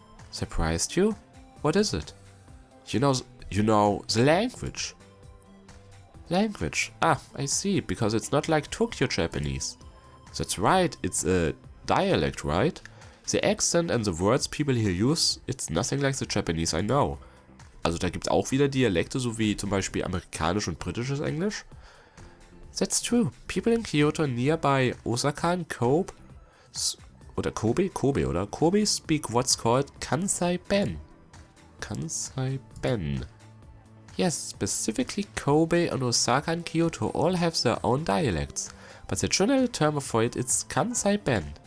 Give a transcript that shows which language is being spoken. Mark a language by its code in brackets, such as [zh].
[en] Surprised you? What is it? You know the language. Language. Ah, I see, because it's not like Tokyo Japanese. That's right, it's a dialect, right? The accent and the words people here use, it's nothing like the Japanese I know. [de] Also da gibt's auch wieder Dialekte, so wie zum Beispiel amerikanisch und britisches Englisch. [en] That's true. People in Kyoto nearby Osaka and Kobe speak what's called Kansai-ben. Kansai-ben. Yes, specifically Kobe and Osaka and Kyoto all have their own dialects, but the general term for it is Kansai-ben.